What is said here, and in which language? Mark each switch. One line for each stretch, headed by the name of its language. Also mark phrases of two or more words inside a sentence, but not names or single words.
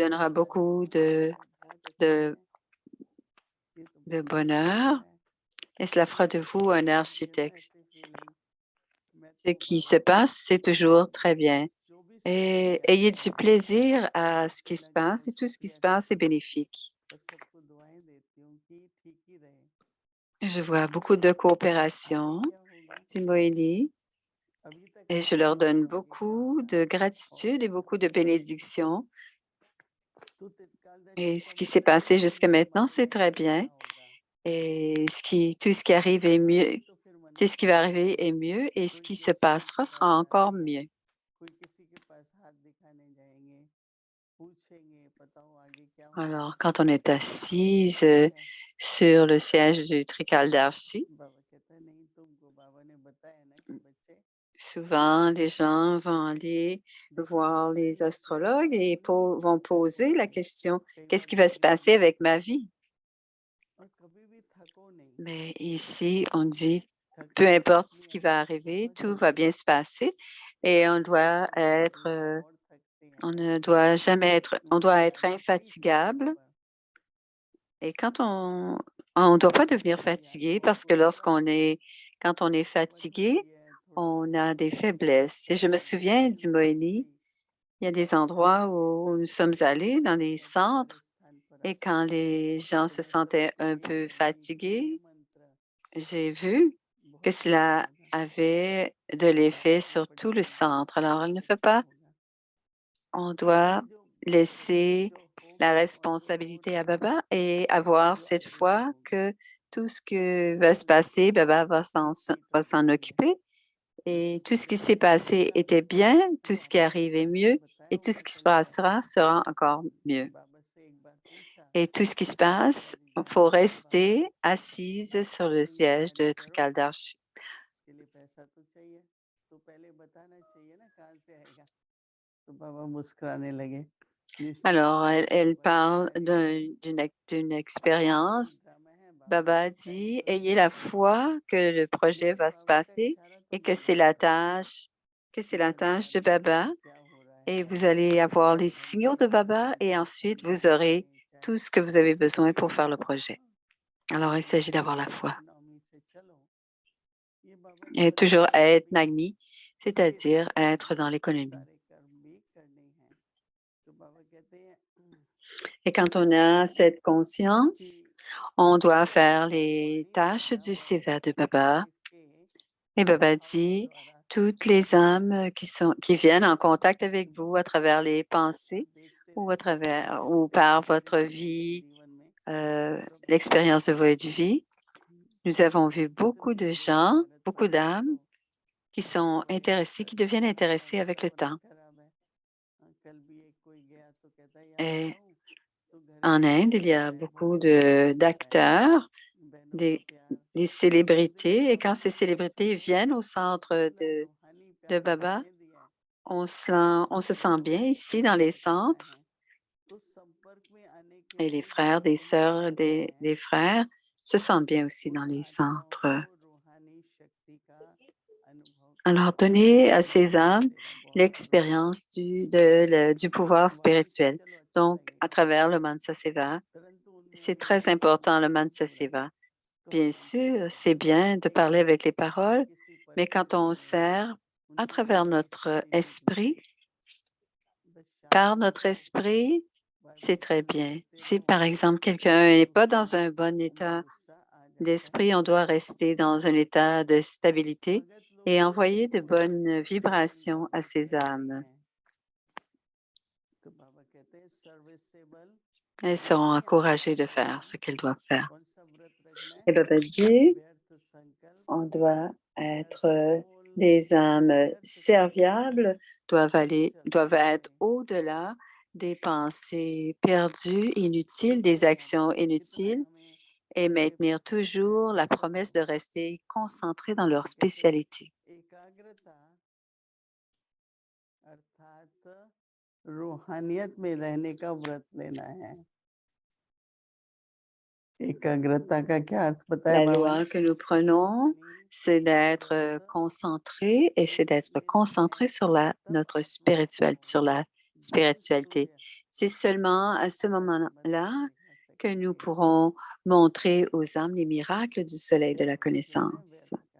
Hindi: लगता है
French: donnera
Hindi: कि अरे
French: beaucoup
Hindi: वाह ये बहुत अच्छा
French: de,
Hindi: है ये तो
French: de
Hindi: बहुत अच्छा हो
French: bonheur
Hindi: रहा है
French: et cela
Hindi: कभी
French: fera de
Hindi: कभी
French: vous un
Hindi: होता है मुझे ना
French: architecte.
Hindi: ऐसी फीलिंग मैं
French: Ce
Hindi: तो
French: qui se
Hindi: बाबा को
French: passe, c'est toujours très bien.
Hindi: जो भी सुख
French: Et
Hindi: दिया
French: ayez
Hindi: है
French: du plaisir à ce qui
Hindi: कोई
French: se
Hindi: ना कोई
French: passe
Hindi: तो
French: et tout
Hindi: सुख
French: ce qui se
Hindi: दिया
French: passe
Hindi: ठीक
French: est
Hindi: है
French: bénéfique.
Hindi: पर सबको दुआएं देती हूँ कि ठीक ही रहे
French: Je vois beaucoup de
Hindi: आगे
French: coopération,
Hindi: क्या होगा
French: Timoélie,
Hindi: अभी तक
French: et je
Hindi: ठीक
French: leur
Hindi: है
French: donne
Hindi: आगे क्या
French: beaucoup
Hindi: होगा
French: de
Hindi: और
French: gratitude et
Hindi: अच्छा
French: beaucoup de
Hindi: होगा
French: bénédictions.
Hindi: तो त्रिकालदर्शी
French: Et
Hindi: का
French: ce qui s'est
Hindi: मतलब
French: passé
Hindi: है
French: jusqu'à
Hindi: मेरे
French: maintenant,
Hindi: मन
French: c'est
Hindi: में
French: très bien.
Hindi: अच्छा होगा
French: Et tout ce qui arrive est mieux.
Hindi: इसलिए तो फिर मन
French: Tout
Hindi: में
French: ce qui va
Hindi: खुशी
French: arriver
Hindi: आती
French: est
Hindi: है
French: mieux et ce
Hindi: कोई
French: qui se
Hindi: केसरी
French: passera
Hindi: टिक्का
French: sera encore
Hindi: लगाएंगे
French: mieux.
Hindi: कोई किसी के पास हाथ दिखाने जाएंगे पूछेंगे बताओ आगे क्या होगा
French: Alors, quand on est
Hindi: सब
French: assise
Hindi: ठीक है
French: sur le siège du Trikaldarshi,
Hindi: बाबा कहता है नहीं तुमको बाबा ने बताया ना कि बच्चे
French: souvent les gens vont aller
Hindi: देखो
French: voir les
Hindi: जिंदगी
French: astrologues et
Hindi: इतनी
French: vont
Hindi: चमकती
French: poser la
Hindi: है
French: question,
Hindi: कई
French: qu'est-ce
Hindi: बार
French: qui va se
Hindi: बोलने
French: passer
Hindi: में
French: avec ma vie?
Hindi: और कभी भी थको नहीं
French: Mais ici, on dit, peu
Hindi: थकने से
French: importe ce
Hindi: इसलिए
French: qui
Hindi: हम
French: va arriver,
Hindi: बहुत
French: tout va
Hindi: जल्दी
French: bien se passer et on doit être,
Hindi: और थकते हैं
French: on ne doit jamais être, on
Hindi: मुझे
French: doit être
Hindi: याद है कई सालों
French: infatigable.
Hindi: पर
French: Et quand on ne doit pas devenir
Hindi: मुझे याद
French: fatigué
Hindi: बहुत
French: parce que
Hindi: पुरानी बात है
French: quand on est
Hindi: समझ में
French: fatigué,
Hindi: भी है थोड़ा
French: on a des
Hindi: सोच
French: faiblesses. Et je
Hindi: भी
French: me
Hindi: है
French: souviens,
Hindi: लेकिन
French: dit
Hindi: कुछ
French: Moïni,
Hindi: नहीं
French: il y a des endroits où nous sommes allés, dans des
Hindi: जब सर
French: centres,
Hindi: स्थान पर
French: et
Hindi: आता
French: quand
Hindi: है
French: les gens
Hindi: तो
French: se
Hindi: लगता है
French: sentaient
Hindi: कि
French: un
Hindi: एक
French: peu
Hindi: मंत्र ये
French: fatigués,
Hindi: मंत्र
French: j'ai vu que
Hindi: बहुत अच्छा
French: cela
Hindi: लगा
French: avait de
Hindi: कि बाबा
French: l'effet
Hindi: के
French: sur
Hindi: ऊपर
French: tout le
Hindi: चढ़ेंगे
French: centre. Alors, il
Hindi: बहुत
French: ne faut
Hindi: अच्छा
French: pas,
Hindi: होगा
French: on
Hindi: क्योंकि
French: doit
Hindi: जो बाबा कहते हैं
French: laisser
Hindi: जो
French: la
Hindi: होगा और जो हो
French: responsabilité à
Hindi: रहा है
French: Baba et avoir
Hindi: जो
French: cette
Hindi: अभी भी
French: foi
Hindi: होगा
French: que tout ce que va se
Hindi: इसलिए
French: passer, Baba
Hindi: इसकी तो
French: va s'en
Hindi: देरी है
French: occuper. Et
Hindi: लेकिन
French: tout ce qui
Hindi: जब
French: s'est passé
Hindi: पूरा
French: était bien, tout
Hindi: हुआ
French: ce qui arrive est
Hindi: मैंने
French: mieux
Hindi: बताया
French: et tout ce
Hindi: ऊपर
French: qui se
Hindi: चले जाना
French: passera sera encore mieux.
Hindi: बाबा से एक बार पूछा
French: Et tout ce qui se
Hindi: कि बाबा
French: passe,
Hindi: जी
French: il faut
Hindi: जाना है ना बाबा
French: rester assise
Hindi: आप
French: sur le
Hindi: अपनी
French: siège
Hindi: तैयारी
French: de
Hindi: करो
French: Trikaldarshi.
Hindi: उसके लिए पैसा तो चाहिए तो पहले बताना चाहिए ना कहाँ से आएगा तो बाबा मुस्कुराने लगे निश्चय
French: Alors, elle
Hindi: बाबा की
French: parle
Hindi: तैयारी करो
French: d'une
Hindi: यही
French: expérience.
Hindi: ड्रामा है बाबा
French: Baba a
Hindi: की तैयारी
French: dit,
Hindi: करो
French: ayez la foi que le projet
Hindi: मुझे
French: va se
Hindi: बाबा का
French: passer
Hindi: इशारा तो
French: et que
Hindi: मिल गया था
French: c'est
Hindi: कि
French: la
Hindi: सब
French: tâche de
Hindi: अच्छा है
French: Baba.
Hindi: क्या हो रहा
French: Et
Hindi: है
French: vous allez avoir les
Hindi: हम
French: signaux de
Hindi: कैसे
French: Baba
Hindi: करें
French: et
Hindi: और
French: ensuite vous
Hindi: बाबा
French: aurez
Hindi: ने चाहे
French: tout ce que vous avez besoin
Hindi: नवमी
French: pour
Hindi: से
French: faire le
Hindi: चलो
French: projet.
Hindi: हाँ
French: Alors, il
Hindi: बाबा
French: s'agit
Hindi: ने
French: d'avoir la
Hindi: कहा
French: foi
Hindi: नवमी से चलो ये बाबा ने
French: et
Hindi: बताया
French: toujours
Hindi: था
French: être
Hindi: अभी
French: Nagmi,
Hindi: इसके
French: c'est-à-dire
Hindi: साथ
French: être
Hindi: रहना
French: dans
Hindi: ये
French: l'économie.
Hindi: सारे कर्म भी करने हैं तो बाबा कहते हैं
French: Et quand on a cette
Hindi: कि
French: conscience, on doit faire
Hindi: आपको
French: les
Hindi: नहीं
French: tâches
Hindi: जाना
French: du
Hindi: बट
French: Seva de Baba.
Hindi: लाइफ के
French: Et Baba
Hindi: प्रभावों
French: dit,
Hindi: द्वारा
French: toutes les âmes qui viennent en contact
Hindi: तो
French: avec vous à
Hindi: बाबा
French: travers
Hindi: कहते
French: les
Hindi: हैं आप
French: pensées
Hindi: देखते
French: ou
Hindi: रहते हैं
French: ou
Hindi: देखते
French: par
Hindi: देखते
French: votre
Hindi: रहते हैं अपने
French: vie,
Hindi: जीवन में प्रभाव
French: l'expérience de votre vie, nous avons vu beaucoup
Hindi: कितने
French: de
Hindi: लोगों ने
French: gens,
Hindi: भारत को
French: beaucoup
Hindi: देखो
French: d'âmes qui sont
Hindi: बाबा याद
French: intéressés, qui
Hindi: करते हैं
French: deviennent
Hindi: हमारा
French: intéressés avec le
Hindi: वातावरण
French: temps.
Hindi: खराब है कल भी एक कोई गया तो कहता है यहाँ
French: Et
Hindi: आता हूँ तो घर
French: en
Hindi: में
French: Inde, il y
Hindi: ऐसा
French: a
Hindi: है बहुत
French: beaucoup
Hindi: शांत रहता है
French: d'acteurs,
Hindi: बहनों का
French: des,
Hindi: प्यार
French: des
Hindi: तो देखो
French: célébrités, et quand
Hindi: बाबा
French: ces
Hindi: ने जो
French: célébrités
Hindi: छाया
French: viennent au centre
Hindi: इतना रूहानी
French: de
Hindi: प्यार
French: Baba,
Hindi: हमें दिया है
French: on se
Hindi: जो
French: sent bien
Hindi: हमारे
French: ici dans les
Hindi: संपर्क में आए
French: centres
Hindi: हैं तो संपर्क में आने के
French: et les
Hindi: लोग
French: frères, des
Hindi: इतना
French: sœurs,
Hindi: करते हैं
French: des frères se sentent bien aussi
Hindi: उन
French: dans les
Hindi: आत्माओं
French: centres.
Hindi: को रूहानी शक्ति का अनुभव
French: Alors,
Hindi: कराते हैं
French: donnez à
Hindi: कि
French: ces
Hindi: बाबा
French: âmes
Hindi: तेरा बहुत बहुत
French: l'expérience du pouvoir
Hindi: वापस से
French: spirituel.
Hindi: चलो अच्छा
French: Donc, à
Hindi: लगेगा
French: travers le
Hindi: मनसा सेवा, परंतु उनमें
French: c'est
Hindi: हमें
French: très
Hindi: बात
French: important le
Hindi: करके
French: Mansa
Hindi: अच्छा लगे
French: Seva.
Hindi: तो
French: Bien
Hindi: हम उनसे
French: sûr, c'est
Hindi: बात
French: bien de
Hindi: करके
French: parler avec les
Hindi: अगर
French: paroles,
Hindi: किसी
French: mais quand on
Hindi: परिस्थिति में
French: sert à
Hindi: उनकी कोई
French: travers notre
Hindi: परिस्थिति बिगड़ी
French: esprit,
Hindi: बस
French: par
Hindi: शांत
French: notre
Hindi: रहो
French: esprit,
Hindi: बार
French: c'est
Hindi: बार
French: très
Hindi: स्मरण
French: bien.
Hindi: करते
French: Si
Hindi: रहो
French: par exemple quelqu'un
Hindi: उससे
French: n'est pas
Hindi: उसके
French: dans un bon
Hindi: अंदर
French: état
Hindi: गुस्सा आ जाता है
French: d'esprit, on doit rester dans un état de stabilité
Hindi: भगत
French: et
Hindi: लोग जो है
French: envoyer de
Hindi: वो
French: bonnes
Hindi: सेवादान
French: vibrations à
Hindi: भावना से
French: ces
Hindi: रहते
French: âmes.
Hindi: हैं तो बाबा कहते हैं सर्विसेबल
French: Elles seront
Hindi: नहीं
French: encouragées de
Hindi: अनसर्विसेबल
French: faire ce qu'elles doivent faire.
Hindi: कौन सा व्रत रखना है
French: Et Baba dit,
Hindi: व्यर्थ संकल्प
French: on doit
Hindi: व्यर्थ
French: être
Hindi: बोलना
French: des âmes
Hindi: व्यर्थ कर्म
French: serviables, doivent
Hindi: चलते
French: être
Hindi: रहे
French: au-delà des pensées perdues, inutiles, des
Hindi: कितने
French: actions
Hindi: कितना
French: inutiles.
Hindi: हमें
French: et maintenir toujours la promesse de rester concentrés dans leur spécialité.
Hindi: एकाग्रता अर्थात रूहानियत में रहने का व्रत लेना है। एकाग्रता का क्या अर्थ बताया
French: La
Hindi: बाबा ने?
French: loi que nous prenons, c'est d'être concentrés et c'est d'être concentrés sur notre spiritualité, sur la spiritualité. C'est seulement à ce moment-là que nous pourrons montrer aux âmes les miracles du soleil de la connaissance.